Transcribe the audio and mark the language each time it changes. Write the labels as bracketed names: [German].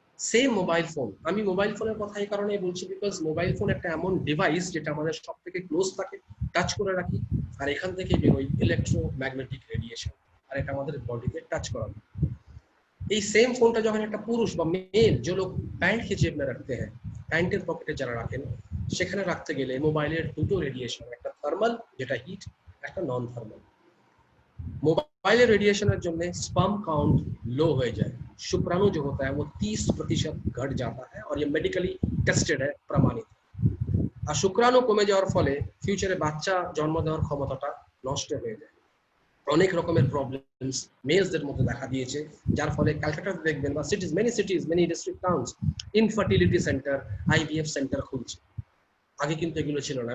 [Bangla] Same mobile phone, আমি mobile ফোনের কথা এই কারণে বলছি বিকজ মোবাইল ফোন একটা এমন ডিভাইস যেটা আমাদের সব থেকে ক্লোজ থাকে, টাচ করে রাখি, আর এখান থেকে বেরোয় ইলেকট্রোম্যাগনেটিক রেডিয়েশন, আর এটা আমাদের বডিতে টাচ করা। এই সেম ফোনটা যখন একটা পুরুষ বা মেল যে লোক প্যান্ট [Hindi] के जेब में रखते हैं, [Bangla] প্যান্টের পকেটে যারা রাখেন, সেখানে রাখতে গেলে মোবাইলের দুটো রেডিয়েশন, একটা থার্মাল যেটা হিট, একটা নন thermal. [Hindi] Mobile radiation sperm count low हो जाए, शुक्राणु जो होता है वो 30% घट जाता है और ये मेडिकली टेस्टेड है, प्रमाणित। और शुक्राणु कमे [Bangla] जाওয়ার ফলে ফিউচারে বাচ্চা জন্ম দেওয়ার ক্ষমতাটা নষ্ট হয়ে যায়। অনেক রকমের প্রবলেমস মেলসদের মধ্যে দেখা দিয়েছে, যার ফলে কলকাতাতে দেখবেন বা সিটিজ, many district towns infertility centre, IVF centre খুলছে। আগে কিন্তু এগুলো ছিল না।